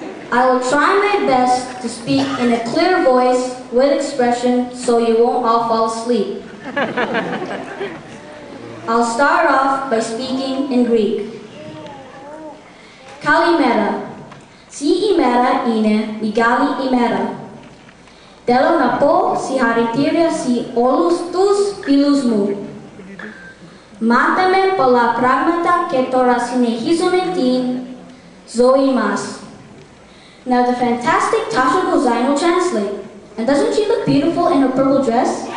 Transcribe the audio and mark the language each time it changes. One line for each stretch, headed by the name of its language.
English: I will try my best to speak in a clear voice with expression so you won't all fall asleep. I'll start off by speaking in Greek.
Greek: Kalimera. Si imera είναι μεγάλη ημέρα. Θέλω να πω συγχαρητήρια σε όλους τους φίλους μου. Μάθαμε πολλά πράγματα και τώρα συνεχίζουμε την ζωή μας.
English: Now the fantastic Tasha Gozine will translate. And doesn't she look beautiful in her purple dress?